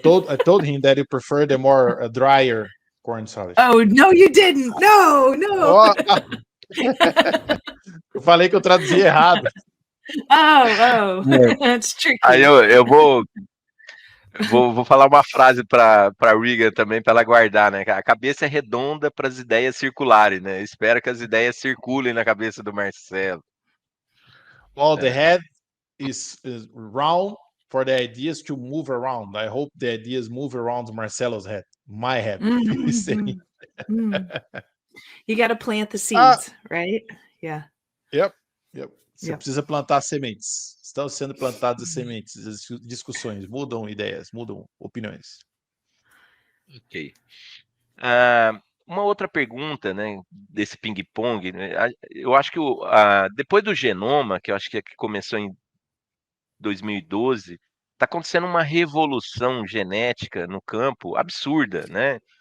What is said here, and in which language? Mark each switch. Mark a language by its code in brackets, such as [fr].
[en] I told him that you prefer the more drier corn silage. Oh, no, you didn't. No, no. [pt] Ó, eu falei que eu traduzi errado. [en] Oh, that's tricky. [pt] Aí eu vou falar uma frase para Regan também, para ela guardar, né? A cabeça é redonda para as ideias circulares, né? Espero que as ideias circulem na cabeça do Marcelo. [en] Well, the head is round for the ideas to move around. I hope the ideas move around Marcelo's head, my head. He's saying. You got to plant the seeds, right? Yeah. Yep. [pt] Você [en] Yep. [pt] precisa plantar sementes. Estão sendo plantadas as sementes. As discussões mudam ideias, mudam opiniões. Ok. Uma outra pergunta, né, desse ping-pong, né, eu acho que depois do genoma, que eu acho que começou em 2012, está acontecendo uma revolução genética no campo absurda, né?